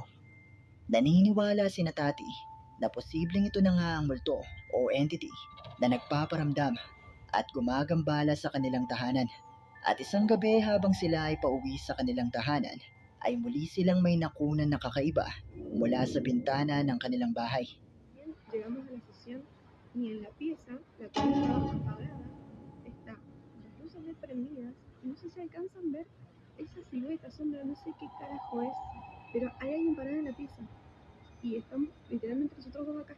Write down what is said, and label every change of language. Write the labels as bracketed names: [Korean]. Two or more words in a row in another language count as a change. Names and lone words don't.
[Filipino] Naniniwala si Tati na posibleng ito na nga ang multo o entity na nagpaparamdam at gumagambala sa kanilang tahanan. At isang gabi habang sila ay pauwi sa kanilang tahanan, ay muli silang may nakunan na kakaiba mula sa bintana ng kanilang bahay. [Spanish] Llegamos a la sesión y en la pieza la tele estaba apagada, está las luces prendidas, no sé si alcanzan a ver esa silueta, sombra, no sé qué carajo es, pero hay alguien parado en la pieza y estamos literalmente nosotros dos acá.